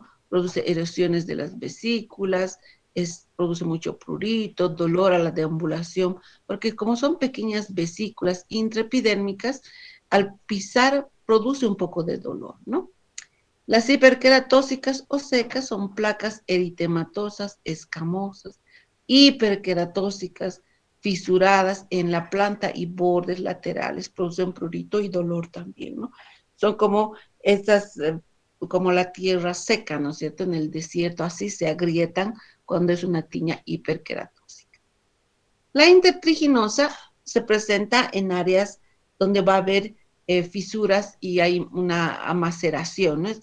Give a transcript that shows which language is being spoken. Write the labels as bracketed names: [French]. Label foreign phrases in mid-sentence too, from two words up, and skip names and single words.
[Spanish] Produce erosiones de las vesículas, produce mucho prurito, dolor a la deambulación, porque como son pequeñas vesículas intraepidérmicas, al pisar produce un poco de dolor, ¿no? Las hiperqueratóxicas o secas son placas eritematosas, escamosas, hiperqueratóxicas, fisuradas en la planta y bordes laterales, producen prurito y dolor también, ¿no? Son como estas, como la tierra seca, ¿no es cierto? En el desierto, así se agrietan cuando es una tiña hiperqueratóxica. La intertriginosa se presenta en áreas donde va a haber fisuras y hay una maceración, ¿no?